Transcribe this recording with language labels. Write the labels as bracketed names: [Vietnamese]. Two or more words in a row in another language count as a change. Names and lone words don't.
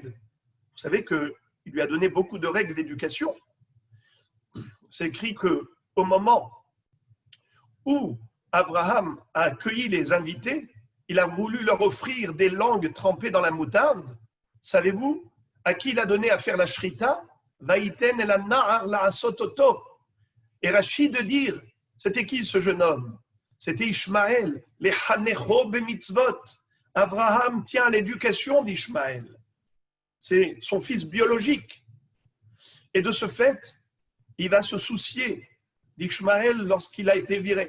[French] Vous savez qu'il lui a donné beaucoup de règles d'éducation. C'est écrit qu'au moment où Abraham a accueilli les invités, il a voulu leur offrir des langues trempées dans la moutarde. Savez-vous à qui il a donné à faire la shrita? [Hebrew] ויתן אל הנער לעשות אותו. [French] Et Rachid de dire, C'était qui ce jeune homme? C'était Ishmaël, les [Hebrew] חנכו במצוות. [French] Abraham tient à l'éducation d'Ishmaël. C'est son fils biologique. Et de ce fait, il va se soucier d'Ishmaël lorsqu'il a été viré.